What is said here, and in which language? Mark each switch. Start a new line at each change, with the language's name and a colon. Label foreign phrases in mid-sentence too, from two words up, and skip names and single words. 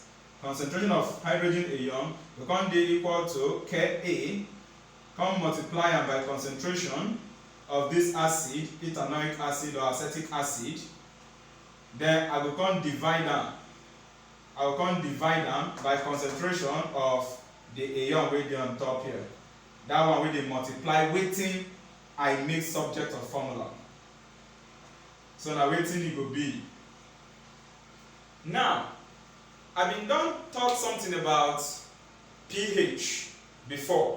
Nigerian Pidgin: Concentration of hydrogen ion will come dey equal to Ka, come multiply am by concentration of this acid, ethanoic acid or acetic acid. Then I will come divide am. I will come divide am by concentration of the ion wey dey on top here. That one wey dey multiply wetin I make subject of formula. So na wetin e go be. Now, I been don talk something about pH before.